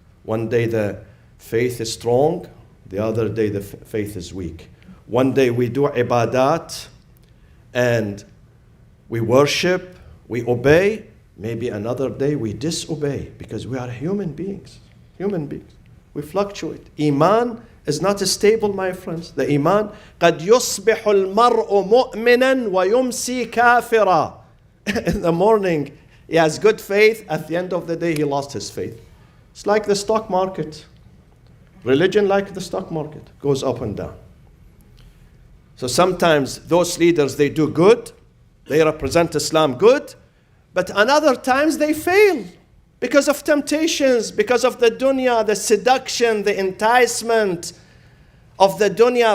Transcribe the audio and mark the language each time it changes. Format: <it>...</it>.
<en>One day the faith is strong, the other day the faith is weak. One day we do ibadat, and we worship, we obey. Maybe another day we disobey because we are human beings. We fluctuate. Iman is not stable, my friends.</en> <ar>The Iman, قَدْ يُصْبِحُ الْمَرْءُ مُؤْمِنًا وَيُمْسِي كَافِرًا.</ar> <en>In the morning, he has good faith. At the end of the day, he lost his faith. It's like the stock market. Religion, like the stock market, goes up and down. So sometimes those leaders, they do good, they represent Islam good, but another times they fail because of temptations, because of the dunya, the seduction, the enticement of the dunya.</en>